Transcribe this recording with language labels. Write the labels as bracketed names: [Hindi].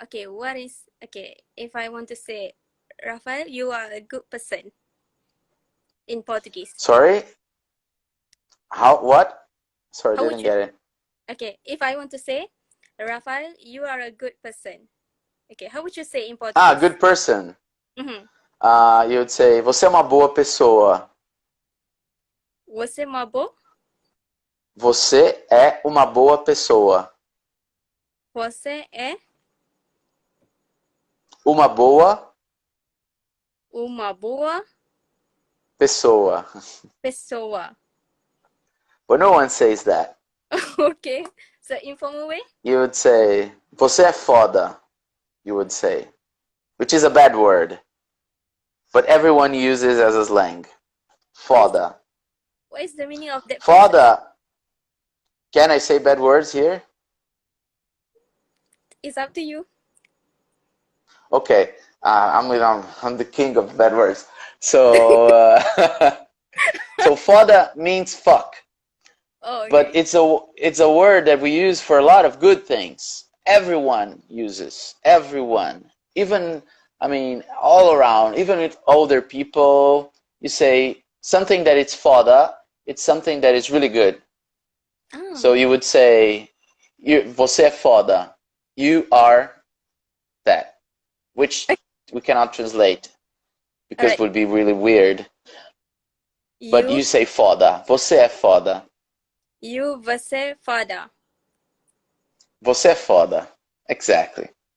[English] Okay, if I want to say, Rafael, you are a good person in Portuguese. sorry. How what? Sorry, How would didn't you? get it. Okay, if I want to say, Rafael, you are a good person. Okay, how would you say in Portuguese? Good person. Mm-hmm. You would say [Portuguese] você é uma boa pessoa. Você é uma boa? Você é uma boa pessoa. Você é Uma boa uma boa pessoa. pessoa. [English] But no one says that. Okay, so informal way? You would say [Portuguese] você é foda. [English] You would say, which is a bad word, but everyone uses as a slang. [Portuguese] Foda. [English] What is the meaning of that phrase? Foda. Can I say bad words here? It's up to you. Okay. I'm the king of bad words. So so foda means fuck. Oh, okay. But it's a word that we use for a lot of good things. Everyone uses. Everyone. Even I mean all around, even with older people, you say something that it's foda, it's something that is really good. Oh. So you would say [Portuguese] você é foda. [English] You are that. Which we cannot translate because it would be really weird. But you say [Portuguese] foda. Você é foda. Você foda. Você é foda. Exactly.